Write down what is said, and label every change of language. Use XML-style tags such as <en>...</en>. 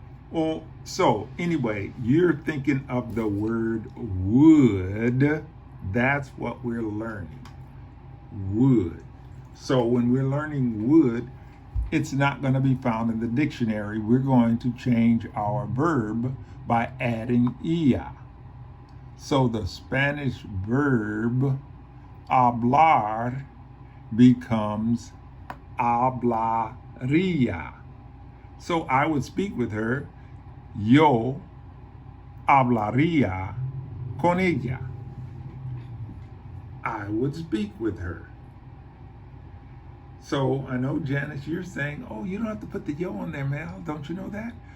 <en>Well, so anyway, you're thinking of the word would. That's what we're learning. Would. So when we're learning would, it's not going to be found in the dictionary. We're going to change our verb by adding ia. So the Spanish verb hablar becomes hablaría. So I would speak with her.</en> <es>Yo hablaría con ella.</es> <en>I would speak with her. So I know, Janice, you're saying, oh, you don't have to put the yo on there, Mel. Don't you know that?</en>